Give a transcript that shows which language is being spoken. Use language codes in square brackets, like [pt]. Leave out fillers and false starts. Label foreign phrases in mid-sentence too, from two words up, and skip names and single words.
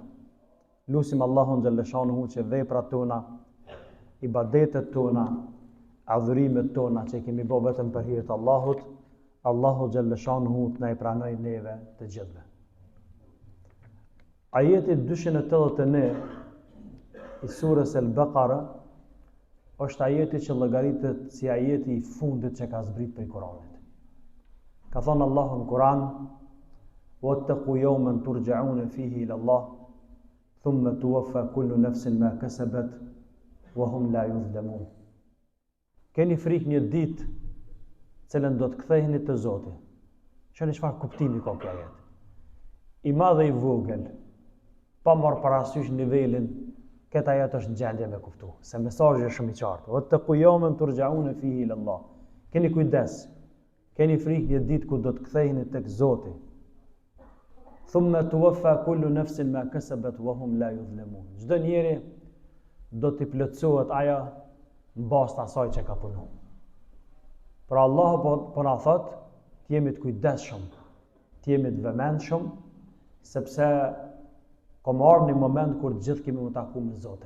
[sq] Lutim Allahun [ar] جل شأنه [sq] që veprat tona, ibadetet tona, adhurimet tona që kemi bërë vetëm për hir të Allahut, Allahu [ar] جل شأنه [sq] të na i pranoj neve të gjithëve. Ajeti 281 i surës Al-Baqara është ajeti që llogaritet si ajeti i fundit që ka zbrit për Kuranit. Ka thënë Allahu në Kuran: [ar] "واتقوا يوما ترجعون فيه إلى الله ثم توفى كل نفس ما كسبت وهم لا يظلمون." [sq] Keni frikë një ditë cilën do të ktheheni te Zoti. Shoni çfarë kuptimi ka kjo ajet. I madh dhe i vogël, pa marrë parasysh nivelin, këtë ajet është në gjendje me kuptu, se mesazhi është shumë i qartë. [ar] "واتقوا يوما ترجعون فيه إلى الله." [sq] Keni kujdes, keni frikë një ditë ku do të ktheheni tek Zoti. [ar] "ثم توفى كل نفس ما كسبت وهم لا يظلمون." [sq] Çdo njeri do t'i plotësohet ajo në bazë të asaj që ka punuar. Pra Allahu po na thot, të jemi të kujdesshëm, të jemi të vëmendshëm, sepse ka marrë një moment kur gjithë kemi më taku me Zotin.